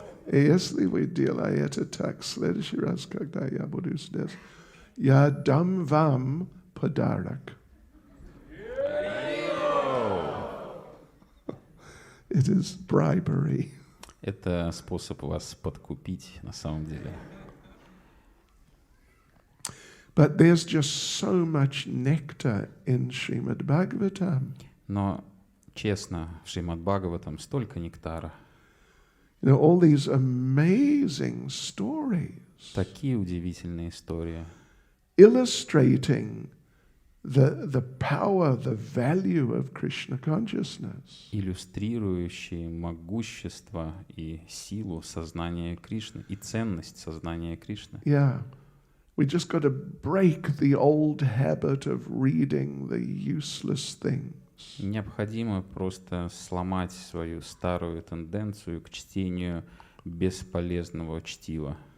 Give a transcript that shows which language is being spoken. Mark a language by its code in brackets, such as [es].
[ru] И если вы делаете так, в следующий раз, когда я буду здесь, я дам вам подарок. [en] It is bribery. [ru] Это способ вас подкупить на самом деле. [en] But there's just so much nectar in Srimad Bhagavatam. [ru] Но, честно, в Шримад Бхагаватам столько нектара. [en] You know, all these amazing stories. [ru] Такие удивительные истории. [en] Illustrating the power, the value of Krishna consciousness. [ru] иллюстрирующие могущество и силу сознания Кришны и ценность сознания Кришны. [en] Yeah. We just got to break the old habit of reading the useless things. [ru] Необходимо просто сломать свою старую тенденцию к чтению бесполезного чтива.